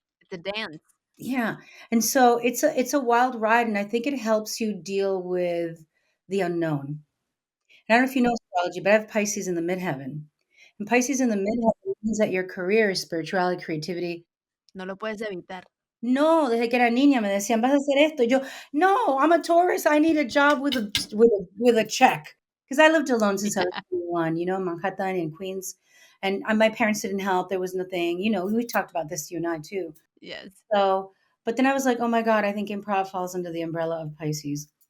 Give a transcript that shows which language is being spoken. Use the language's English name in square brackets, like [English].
[English] It's a dance. Yeah, and so it's a wild ride, and I think it helps you deal with the unknown. I don't know if you know astrology, but I have Pisces in the midheaven. And Pisces in the midheaven means that your career is spirituality, creativity. [Spanish] No lo puedes evitar. No, desde que era niña me decían: "Vas a hacer esto." Y yo, [English] "No, I'm a Taurus, I need a job with a check." Because I lived alone since I was Yeah. 21, in Manhattan and Queens, and, my parents didn't help, there was nothing, we talked about this, you and I too. Yes. So but then I was like, "Oh my god, I think improv falls under the umbrella of Pisces."